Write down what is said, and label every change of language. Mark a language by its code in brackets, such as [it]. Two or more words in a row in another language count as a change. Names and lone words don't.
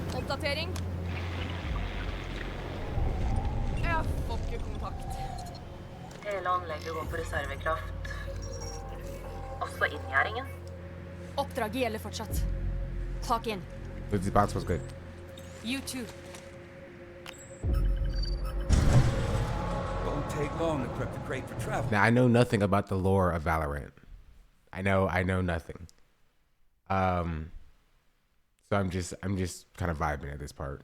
[no] Oppdatering. Jeg får ikke kontakt. Hele anlegget går på reservekraft. Også inngjæringen. Oppdraget gjelder fortsatt. [en] Clock in. This box was good. You too. Won't take long to prep the crate for travel. Now I know nothing about the lore of Valorant. I know nothing. So I'm just kind of vibing at this part.